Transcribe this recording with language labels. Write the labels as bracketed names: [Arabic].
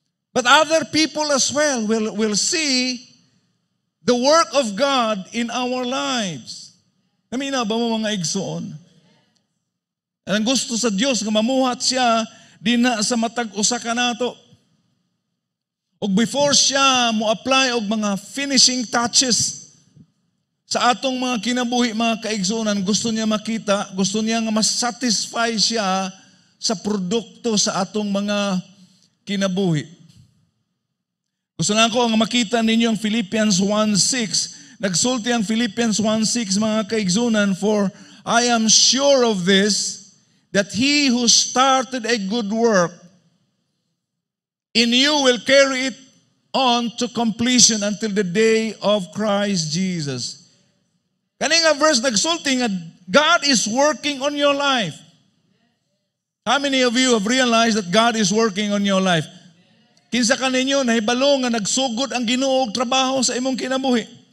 [English] But other people as well will see the work of God in our lives. [Cebuano] Namina ba mo mga igsoon? Ang gusto sa Dios nga mamuhat siya dinha sa matag usa ka nato. Og before siya mo apply og mga finishing touches sa atong mga kinabuhi, mga kaigsuonan, gusto niya makita, gusto niya nga mas satisfy siya sa produkto sa atong mga kinabuhi. Gusto na ko nga makita ninyo ang Philippians 1:6. Nagsulti ang Philippians 1:6, mga kaigsuonan, [English] for I am sure of this, that he who started a good work in you will carry it on to completion until the day of Christ Jesus. [Cebuano] Kani nga verse nagsulti nga [English] God is working on your life. How many of you have realized that God is working on your life? [Cebuano] Kinsa ka ninyo nahibalo nga nagsugod ang Ginoo og trabaho sa imong kinabuhi?